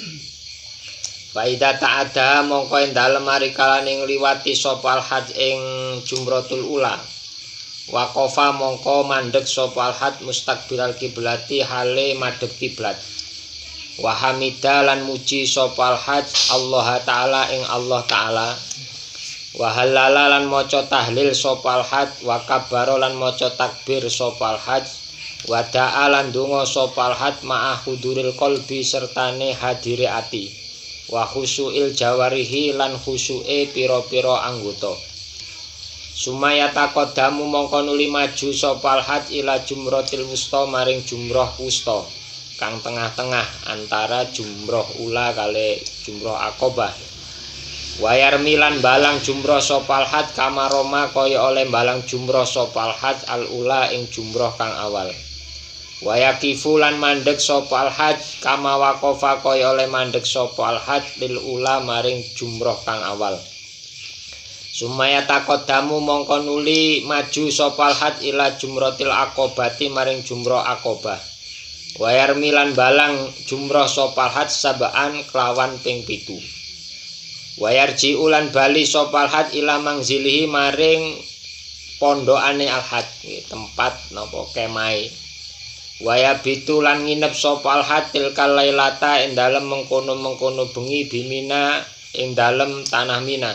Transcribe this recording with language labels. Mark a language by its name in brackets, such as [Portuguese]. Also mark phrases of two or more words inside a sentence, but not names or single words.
[Arabic] Faida ta'ada [Javanese] mongko ing dalem mari kalane ngliwati sapa al-hajj ing [Arabic] jumratul ula. [Javanese] Waqafa mongko mandeg sapa al-hajj [Arabic] mustaqbilal kiblati [Javanese] hale madhep kiblat. [Arabic] Wa hamida [Javanese] lan muji sapa al-hajj Allah taala ing Allah taala. [Arabic] Wa halala [Javanese] lan maca tahlil sapa al-hajj [Arabic] wa kabbara [Javanese] lan maca takbir sapa al-hajj. Wada'a lan donga sapa al-hajj [Arabic] ma'a huduril qalbi [Javanese] sertane hadire ati [Arabic] wa khusyu'il jawarihi [Javanese] lan khusyuke pira-pira anggota. [Arabic] Sumaya taqaddamu [Javanese] mongko nuli maju sapa al-hajj [Arabic] ila jumratil wusta [Javanese] maring jumrah wusta kang tengah-tengah antara jumrah ula kali jumrah aqabah. [Arabic] Wayar milan [Javanese] balang jumrah sapa al-hajj [Arabic] kama roma [Javanese] kaya oleh balang jumrah sapa al-hajj al-ula ing jumrah kang awal. Wayakifu lan mandeg sapa al-hajj [Arabic] kama waqafa [Javanese] kaya oleh mandeg sapa al-hajj [Arabic] lil ula [Javanese] maring jumrah kang awal. [Arabic] Sumaya taqaddamu [Javanese] mongko nuli maju sapa al-hajj [Arabic] ila jumratil aqabati [Javanese] maring jumrah aqabah. [Arabic] Wayar milan [Javanese] balang jumrah sapa al-hajj sabaan kelawan ping 7. [Arabic] Wayarji ulan [Javanese] bali sapa al-hajj [Arabic] ila mangzilihi [Javanese] maring pondokane al-hajj tempat napa kemahe. [Arabic] Waya bitu [Javanese] lan nginep sapa al-hajj [Arabic] tilkal lailata [Javanese] ing dalem mengkono-mengkono bengi bimina ing dalem tanah Mina.